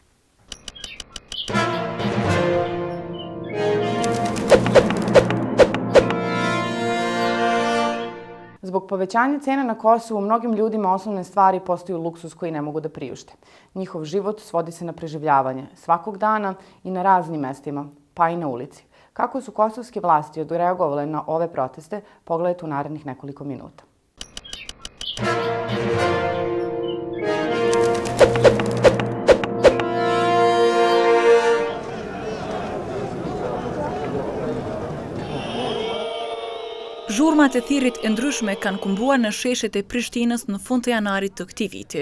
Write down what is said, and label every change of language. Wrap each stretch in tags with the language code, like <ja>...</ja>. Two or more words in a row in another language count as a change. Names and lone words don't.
<sr>Zbog povećanja cena na Kosovu, mnogim ljudima osnovne stvari postaju luksuz koji ne mogu da priušte. Njihov život svodi se na preživljavanje svakog dana i na raznim mestima, pa i na ulici. Kako su kosovske vlasti odreagovale na ove proteste, pogledajte u narednih nekoliko minuta.</sr> <sq>Zhurmat e thirrit e ndryshme kanë kumbuar në sheshet e Prishtinës në fund të janarit të këtij viti.</sq>